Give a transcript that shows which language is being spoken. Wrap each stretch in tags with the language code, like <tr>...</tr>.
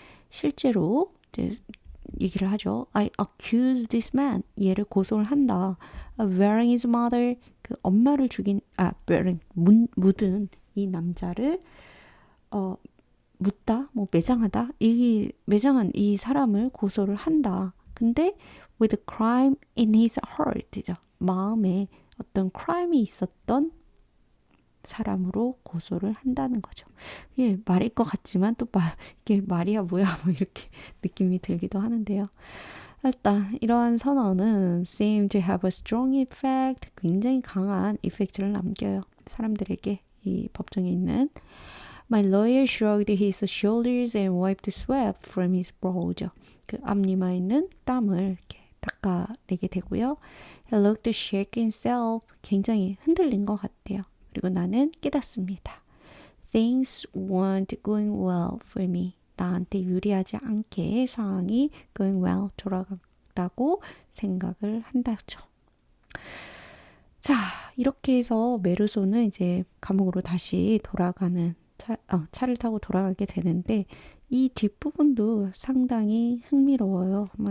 <ko>실제로 이제 얘기를 하죠.</ko> <en>I accuse this man.</en> <ko>얘를 고소를 한다.</ko> <en>Burying his mother.</en> <ko>그 엄마를 죽인 묻은 이 남자를 묻다, 매장하다. 매장한 이 사람을 고소를 한다. 근데</ko> <en>with crime in his heart</en> <ko>죠. 마음에 어떤 crime이 있었던 사람으로 고소를 한다는 거죠. 이게 말일 것 같지만 또 이게 말이야 뭐야 이렇게 느낌이 들기도 하는데요. 일단 이러한 선언은</ko> <en>seem to have a strong effect,</en> <ko>굉장히 강한 이펙트를 남겨요. 사람들에게 이 법정에 있는</ko> <en>My lawyer shrugged his shoulders and wiped sweat from his brow.</en> <ko>그 앞니마에 있는 땀을 이렇게 닦아내게 되고요.</ko> <en>He looked shaken himself.</en> <ko>굉장히 흔들린 것 같아요. 그리고 나는 깨닫습니다.</ko> <en>Things weren't going well for me.</en> <ko>나한테 유리하지 않게 상황이</ko> <en>going well,</en> <ko>돌아갔다고 생각을 한다죠. 자, 이렇게 해서 메르소는 이제 감옥으로 다시 돌아가는 차를 타고 돌아가게 되는데 이 뒷부분도 상당히 흥미로워요.</ko>